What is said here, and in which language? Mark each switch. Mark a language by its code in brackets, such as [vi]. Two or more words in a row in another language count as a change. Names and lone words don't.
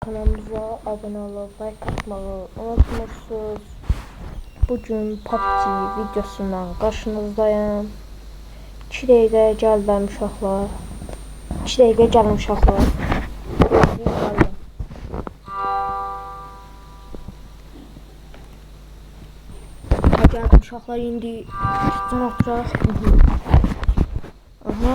[tr] kanalımıza abone olup like atmayı unutmuşsunuz. Bugün PUBG videosundan karşınızdayım. [az] 2 dəqiqə gəldim uşaqlar. 2 dəqiqə gəlin uşaqlar. Gəldim uşaqlar, indi kitchen oturaq. Aha.